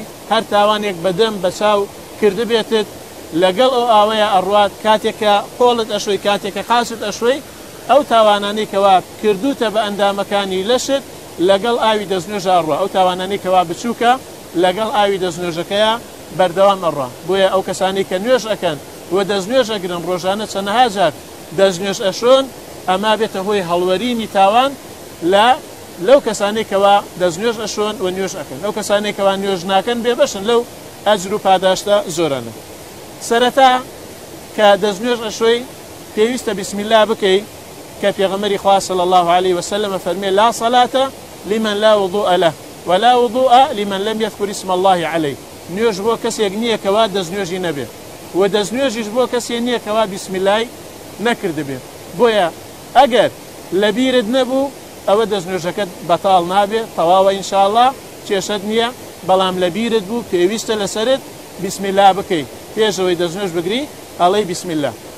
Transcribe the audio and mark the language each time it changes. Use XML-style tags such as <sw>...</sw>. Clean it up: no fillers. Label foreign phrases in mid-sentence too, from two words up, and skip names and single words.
<ckb>هەر تاوانێک بەدەم بە چاو کردبێتت لەگەڵ ئەو ئاوەیە ئەڕوات کاتێککە قۆڵت ئەشۆی کاتێککە قاچت ئەشۆی ئەو تاوانانەی کەوا کردوتە بە ئەندامەکانی لەشت لەگەڵ ئاوی دەستنوێژە ئەڕوا ئەو تاوانانەی کەوا بچووکە لەگەڵ ئاوی دەستنوێژەکەیە بەردەوام ئەڕوا بۆیە ئەو کەسانی کە نوێژ ئەکەن و دەستنوێژ ئەگرن ڕۆژانە چەندەها جار دەستنوێژ ئەشۆن ئەما بێتە هۆی هەڵوەرینی تاوان لەو کەسانەی کەوا دەستنوێژ ئەشۆن و نوێژ ئەکەن ئەو کەسانەی کەوا نوێژ ناکەن بێبەشن لەو ئەجر و پاداشتە زۆرانە سەرەتا کە دەستنوێژ ئەشۆی پێویستە</ckb> <ar>بسم الله</ar> <ckb>بکەی کە پێغەمبەری خوا</ckb> <ar>صلی الله عليه وسلم</ar> <ckb>فەرمێ</ckb> <ar>لا صلاة لمن لا وضوء له ولا وضوء لمن لم يذكر اسم الله عليه</ar> <ckb>نوێژ بۆ کەسێک نییە کەوا دەستنوێژی نەبێ و دەستنوێژیش بۆ کەسێک نییە کەوا</ckb> <ar>بسم الله</ar> <ckb>نەکردبێ بۆیە ئەگەر لەبیرت نەبوو ئەوە دەستنوێژەکەت بەتاڵ نابێ تەواوە ئینشاءالله کێشەت نییە بەڵام لەبیرت بوو پێویستە لەسەرت</ckb> <ar>بسم الله</ar> <ckb>بکەی پێشەوەی دەستنوێژ بگری ئەڵێی</ckb> <ar>بسم الله</ar>